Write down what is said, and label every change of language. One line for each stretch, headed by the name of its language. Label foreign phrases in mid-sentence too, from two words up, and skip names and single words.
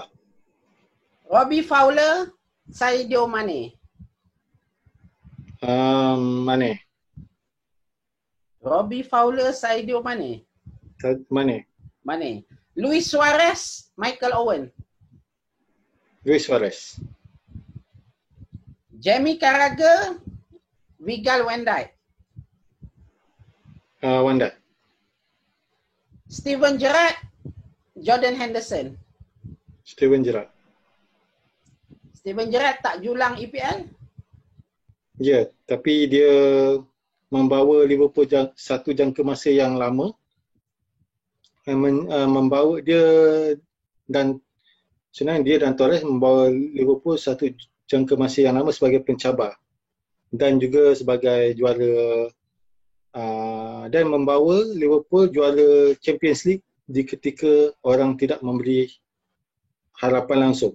Malay: Robbie Fowler, Sadio Mane. Mane. Robbie Fowler, Sadio Mane. Mane. Luis Suarez, Michael Owen. Luis Suarez. Jamie Carragher, Virgil van Dijk. Van Dijk. Steven Gerrard, Jordan Henderson. Steven Gerrard. Steven Gerrard tak julang EPL? Ya, tapi dia membawa Liverpool satu jangka masa yang lama. Membawa dia, dan sebenarnya dia dan Torres membawa Liverpool satu jangka masa yang lama sebagai pencabar dan juga sebagai juara, dan membawa Liverpool juara Champions League di ketika orang tidak memberi harapan langsung.